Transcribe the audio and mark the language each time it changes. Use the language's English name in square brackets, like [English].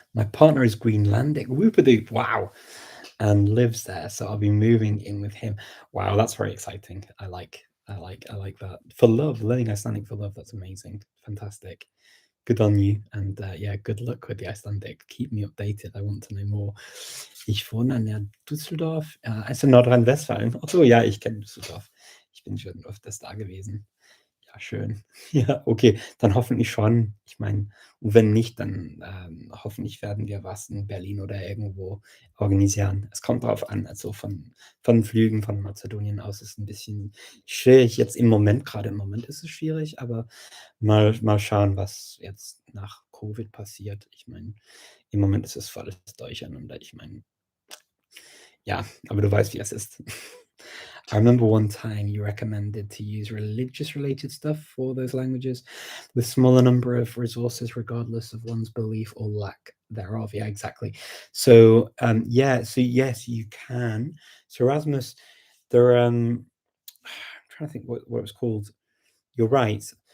[English] My partner is Greenlandic. Whoopadoop. Wow. And lives there. So I'll be moving in with him. Wow, that's very exciting. I like that. For love, learning Icelandic for love. That's amazing. Fantastic. Good on you. And good luck with the Icelandic. Keep me updated. I want to know more. [German] Ich wohne in Düsseldorf. Also Nordrhein-Westfalen. Oh ja, ich kenne Düsseldorf. Ich bin schon öfters da gewesen. Ja, schön. Ja, okay, dann hoffentlich schon. Ich meine, und wenn nicht, dann hoffentlich werden wir was in Berlin oder irgendwo organisieren. Es kommt drauf an, also von Flügen von Mazedonien aus ist ein bisschen schwierig. Jetzt im Moment ist es schwierig, aber mal schauen, was jetzt nach Covid passiert. Ich meine, im Moment ist es volles Durcheinander. Ich meine, ja, aber du weißt, wie es ist. [English] I remember one time you recommended to use religious-related stuff for those languages with smaller number of resources regardless of one's belief or lack thereof. Yeah, exactly. So, so yes, you can. So Erasmus, there I'm trying to think what it was called. You're right.